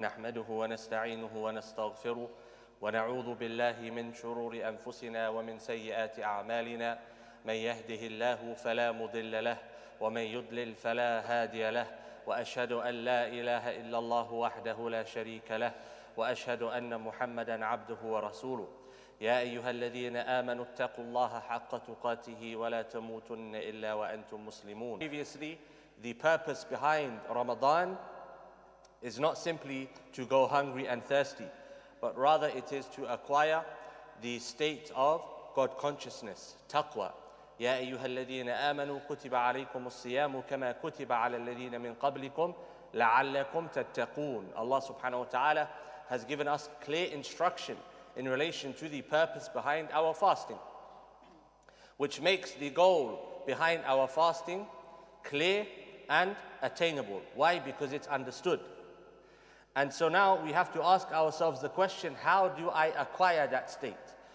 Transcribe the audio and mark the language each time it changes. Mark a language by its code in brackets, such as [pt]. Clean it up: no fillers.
[ar] نحمده ونستعينه ونستغفره ونعوذ بالله من شرور أنفسنا ومن سيئات أعمالنا من يهده الله فلا مضل له ومن يضلل فلا هادي له وأشهد أن لا إله إلا الله وحده لا شريك له وأشهد أن محمدًا عبده ورسوله يا أيها الذين آمنوا اتقوا الله حق تقاته ولا تموتن إلا وأنتم مسلمون. [en] Previously, the purpose behind Ramadan is not simply to go hungry and thirsty, but rather it is to acquire the state of God consciousness, taqwa. [ar] يا أيها الذين آمنوا كتب عليكم الصيام كما كتب على الذين من قبلكم لعلكم تتقون. [en] Allah subhanahu wa ta'ala has given us clear instruction in relation to the purpose behind our fasting, which makes the goal behind our fasting clear and attainable. Why? Because it's understood. And so now we have to ask ourselves the question, how do I acquire that state?